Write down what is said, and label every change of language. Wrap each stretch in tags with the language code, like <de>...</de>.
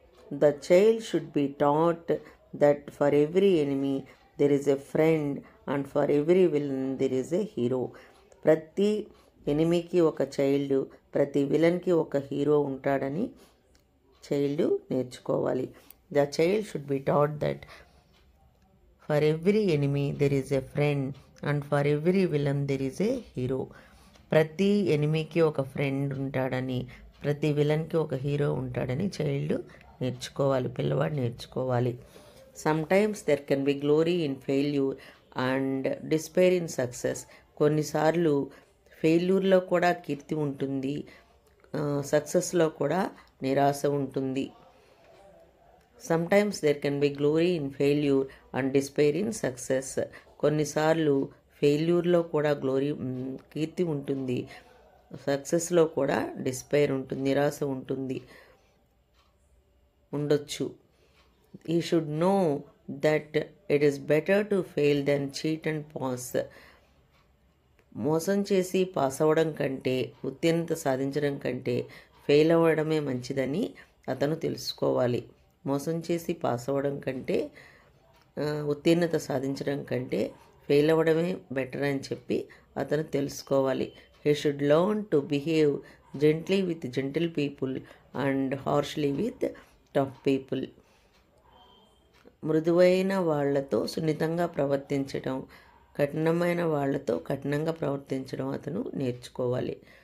<en>The child should be taught that for every enemy there is a friend and for every villain there is a hero.</en> <te>ప్రతి ఎనిమీకి ఒక child, ప్రతి విలన్కి ఒక hero ఉంటాడని child నేర్చుకోవాలి.</te> <en>The child should be taught that for every enemy there is a friend and for every villain there is a hero.</en> <te>ప్రతి ఎనిమీకి ఒక friend ఉంటాడని, ప్రతి విలన్కి ఒక హీరో ఉంటాడని చైల్డ్ నేర్చుకోవాలి, పిల్లవాడు నేర్చుకోవాలి.</te> <en>Sometimes there can be glory in failure and despair in success.</en> <te>కొన్నిసార్లు ఫెయిల్యూర్లో కూడా కీర్తి ఉంటుంది, సక్సెస్లో కూడా నిరాశ ఉంటుంది.</te> <en>Sometimes there can be glory in failure and despair in success.</en> <te>కొన్నిసార్లు ఫెయిల్యూర్లో కూడా కీర్తి ఉంటుంది, సక్సెస్లో కూడా డిస్పైర్ ఉంటుంది, నిరాశ ఉండొచ్చు.</te> <en>He should know that it is better to fail than cheat and pass.</en> <te>మోసం చేసి పాస్ అవ్వడం కంటే, ఉత్తీర్ణత సాధించడం కంటే ఫెయిల్ అవ్వడమే మంచిదని అతను తెలుసుకోవాలి. మోసం చేసి పాస్ అవ్వడం కంటే, ఉత్తీర్ణత సాధించడం కంటే ఫెయిల్ అవ్వడమే బెటర్ అని చెప్పి అతను తెలుసుకోవాలి.</te> <en>He should learn to behave gently with gentle people and harshly with tough people.</en> <te>మృదువైన వాళ్లతో సున్నితంగా ప్రవర్తించడం, కఠినమైన వాళ్లతో కఠినంగా ప్రవర్తించడం అతను నేర్చుకోవాలి.</te>